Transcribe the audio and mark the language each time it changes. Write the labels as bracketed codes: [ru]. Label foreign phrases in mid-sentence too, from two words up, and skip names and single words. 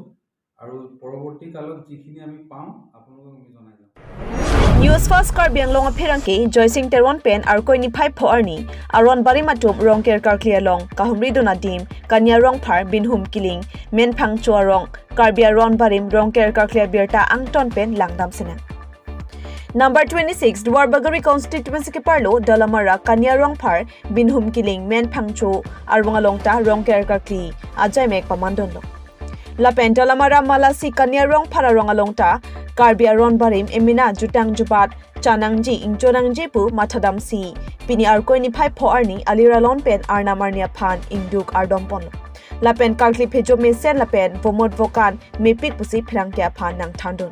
[as] আৰু পৰৱৰ্তী কালত যিখিনি আমি পাওঁ আপোনালোকক আমি জনাই যাম। [en] News First [mjw] কাৰ্বি আংলঙৰ ফেৰাংকে জয়সিং তেৰন পেন আৰু কৈনি ফাইভ ফৰ্নি আৰন বাৰী মাতুম ৰং কেৰ কাৰ্কলিয়া লং কাহমৰি দোনা ডিম কানিয়া ৰং ফাৰ বিনহুম কিলিং মেন ফাং চোৱা ৰং কাৰ্বি আৰন বাৰীম ৰং কেৰ কাৰ্কলিয়া বিৰটা আংটন পেন লাংদাম সেনা। Number 26 Duarbagari constituency ke parlo Dalamara Kanya Rongphar Binhum Kiling Men Phangcho Arwangalongta Rongker Kakli Ajay Mek Pamandon lo Lapen Dalamara Malasi Kanya Rongphar Arwangalongta Karbia Ron Barim Emina Jutang Jubat Chanangji Ingchorangji Pu Mathadam Si Pini Arkoini Phai Phoarni Aliralon Pen Arnamarnia Phan Ingduk Ardompon Lapen Kakli Phejo Mesen Lapen Vomod Vokan Mepik Pusi Phrangkya Phan Nang Thandun